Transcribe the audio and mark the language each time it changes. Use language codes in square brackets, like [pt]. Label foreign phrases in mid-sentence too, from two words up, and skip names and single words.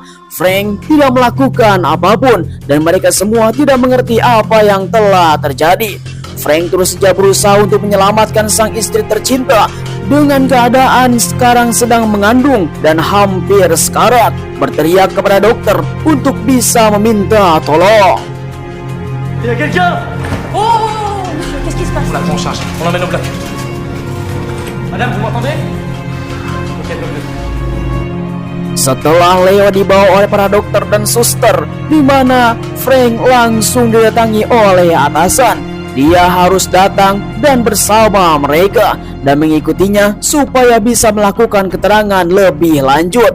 [id] Frank tidak melakukan apapun dan mereka semua tidak mengerti apa yang telah terjadi. Frank terus saja berusaha untuk menyelamatkan sang istri tercinta dengan keadaan sekarang sedang mengandung dan hampir sekarat, berteriak kepada dokter untuk bisa meminta tolong. [fr] Il y a quelqu'un? Oh, qu'est-ce qui se passe? On la prend en charge, on l'emmène au plateau. Madame, vous m'entendez? Ok, docteur. [id] Setelah Leo dibawa oleh para dokter dan suster, di mana Frank langsung didatangi oleh atasan. Dia harus datang dan bersama mereka dan mengikutinya supaya bisa melakukan keterangan lebih lanjut.